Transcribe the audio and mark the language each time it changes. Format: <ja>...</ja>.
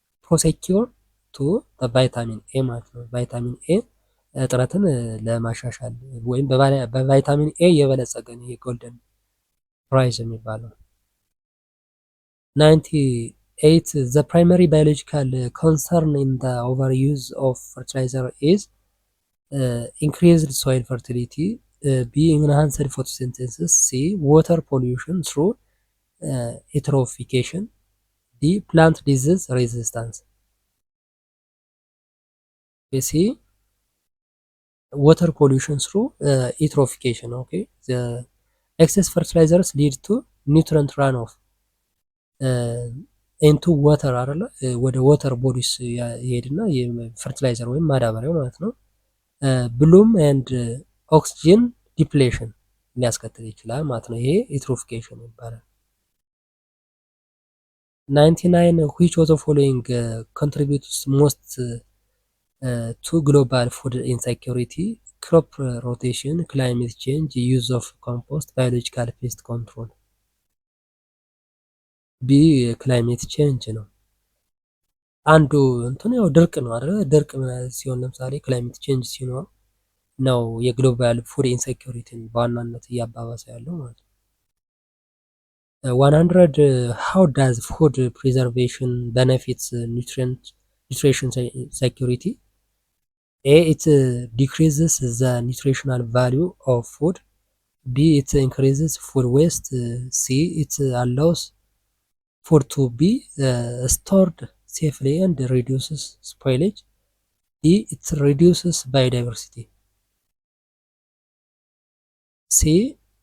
<am>ፕሮሴኪር ቱ ቫይታሚን ኤ ማለት ነው። ቫይታሚን ኤ እጥረትን ለማሻሻል ወይም በቫይታሚን ኤ የበለጸገ ነው ይሄ ጎልደን ራይስ የሚባለው።</am> <en>98 the primary biological concern in the overuse of fertilizer is increased soil fertility,</en> <am>B.</am> <en>enhanced photosynthesis, C. water pollution through eutrophication, D. plant disease resistance. C. water pollution through eutrophication. Okay, the excess fertilizers lead to nutrient runoff</en> <am>ኢንቱ ወተር አይደለ ወደ ወተር ቦዲስ ይሄድና የፈርቲላይዘር ወይም ማዳበሪያው ማለት ነው።</am> <en>ብሉም ኤንድ ኦክሲጅን ዲፕሌሽን</en> <am>ሊያስከትል ይችላል ማለት ነው። ይሄ ኢትሮፊኬሽን ይባላል።</am> <en>99 which of the following contributes most to global food insecurity? crop rotation, climate change, use of compost, biological pest control.</en> <am>ቢ ክላይሜት ቼንጅ ነው። አንዱ እንትን ያው ድርቅ ነው አይደል? ድርቅ ሲሆን ለምሳሌ ክላይሜት ቼንጅ ሲኖር ነው የግሎባል ፉድ ኢንሴኪዩሪቲን በዋናነት እያባባሰ ያለው ማለት ነው።</am> <en>100 how does food preservation benefits nutrition security? A. it decreases the nutritional value of food, B. it increases food waste, C. it allows food to be stored safely and reduces spoilage, D. it reduces biodiversity, C.</en>